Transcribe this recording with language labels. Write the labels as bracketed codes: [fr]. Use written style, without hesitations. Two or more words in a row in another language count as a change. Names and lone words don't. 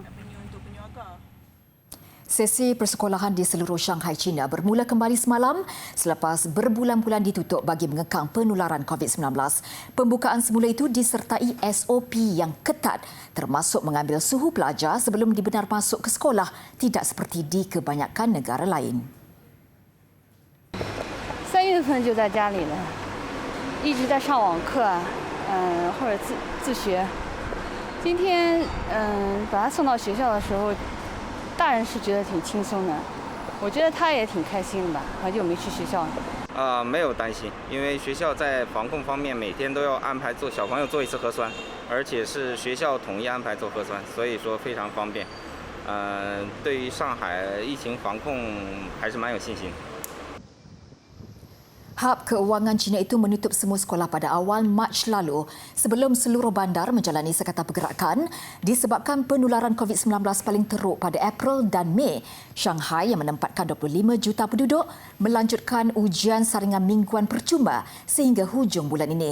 [ms] Sesi persekolahan di seluruh Shanghai, China bermula kembali semalam selepas berbulan-bulan ditutup bagi mengekang penularan COVID-19. Pembukaan semula itu disertai SOP yang ketat termasuk mengambil suhu pelajar sebelum dibenar masuk ke sekolah, tidak seperti di kebanyakan negara lain. [zh] 3 月份就在家里了，一直在上网课，或者自学。今天把他送到学校的时候，大人是觉得挺轻松的，我觉得他也挺开心的吧，很久没去学校了。没有担心，因为学校在防控方面每天都要安排小朋友做一次核酸，而且是学校统一安排做核酸，所以说非常方便。对于上海疫情防控还是蛮有信心。 [ms] Hub Keuangan China itu menutup semua sekolah pada awal Mac lalu sebelum seluruh bandar menjalani sekatan pergerakan disebabkan penularan COVID-19 paling teruk pada April dan Mei. Shanghai yang menempatkan 25 juta penduduk melanjutkan ujian saringan mingguan percuma sehingga hujung bulan ini.